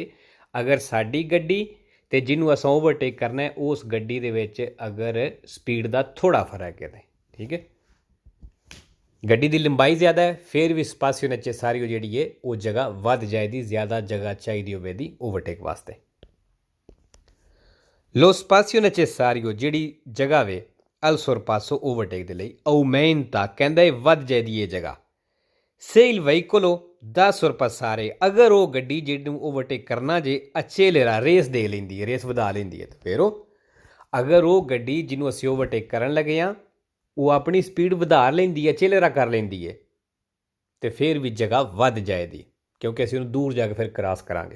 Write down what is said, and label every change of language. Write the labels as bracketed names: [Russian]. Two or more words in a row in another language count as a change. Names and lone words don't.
[Punjabi] ਅਗਰ ਸਾਡੀ ਗੱਡੀ ਤੇ ਜਿਹਨੂੰ ਅਸਾਂ ਓਵਰਟੇਕ ਕਰਨਾ ਹੈ ਉਸ ਗੱਡੀ ਦੇ ਵਿੱਚ ਅਗਰ ਸਪੀਡ ਦਾ ਥੋੜਾ ਫਰਕ ਹੈ, ਠੀਕ ਹੈ, ਗੱਡੀ ਦੀ ਲੰਬਾਈ ਜ਼ਿਆਦਾ ਹੈ, ਫਿਰ ਵੀ [Italian] spazio necessario [Punjabi] ਜਿਹੜੀ ਹੈ ਉਹ ਜਗ੍ਹਾ ਵੱਧ ਜਾਏਗੀ। ਜ਼ਿਆਦਾ ਜਗ੍ਹਾ ਚਾਹੀਦੀ ਹੋਵੇਗੀ ਓਵਰਟੇਕ ਵਾਸਤੇ। [Italian] lo spazio necessario [Punjabi] ਜਿਹੜੀ ਜਗ੍ਹਾ ਵੇ [Italian] al sorpasso [Punjabi] ਓਵਰਟੇਕ ਦੇ ਲਈ ਆਉਮੈਂਟਾ ਕਹਿੰਦਾ ਹੈ ਵੱਧ ਜਾਏਗੀ ਇਹ ਜਗ੍ਹਾ। [Italian] se il veicolo da sorpassare [Punjabi] ਅਗਰ ਉਹ ਗੱਡੀ ਜਿਹਨੂੰ ਓਵਰਟੇਕ ਕਰਨਾ ਜੇ accelera ਰੇਸ ਦੇ ਲੈਂਦੀ ਹੈ, ਰੇਸ ਵਧਾ ਲੈਂਦੀ ਹੈ, ਤੇ ਫਿਰ ਉਹ ਅਗਰ ਉਹ ਗੱਡੀ ਜਿਹਨੂੰ ਅਸੀਂ ਓਵਰਟੇਕ ਕਰਨ ਲੱਗੇ ਹਾਂ ਉਹ ਆਪਣੀ ਸਪੀਡ ਵਧਾ ਲੈਂਦੀ ਹੈ, accelera ਕਰ ਲੈਂਦੀ ਹੈ, ਤੇ ਫਿਰ ਵੀ ਜਗ੍ਹਾ ਵੱਧ ਜਾਏਗੀ ਕਿਉਂਕਿ ਅਸੀਂ ਉਹਨੂੰ ਦੂਰ ਜਾ ਕੇ ਫਿਰ ਕ੍ਰਾਸ ਕਰਾਂਗੇ।